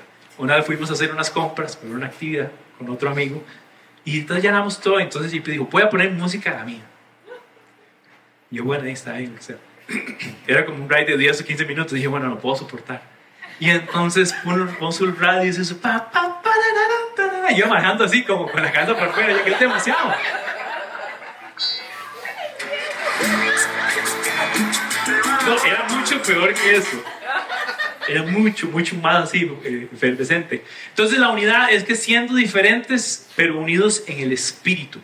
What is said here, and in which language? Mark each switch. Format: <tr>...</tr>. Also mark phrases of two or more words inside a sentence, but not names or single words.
<es>Una vez fuimos a hacer unas compras por una actividad con otro amigo, y entonces llenamos todo. Entonces JP dijo, voy a poner música a la mía. Y yo, bueno, ahí está bien. O sea, era como un ride de 10 o 15 minutos. Y dije, bueno, lo puedo soportar. Y entonces puso el radio y dice eso, pa, pa, pa, da, da, da, da. Y yo manejando así, como con la cabeza por fuera. Yo, que es demasiado. No, era mucho peor que eso. Era mucho, mucho más así, efervescente. Entonces la unidad es que siendo diferentes, pero unidos en el espíritu.</es>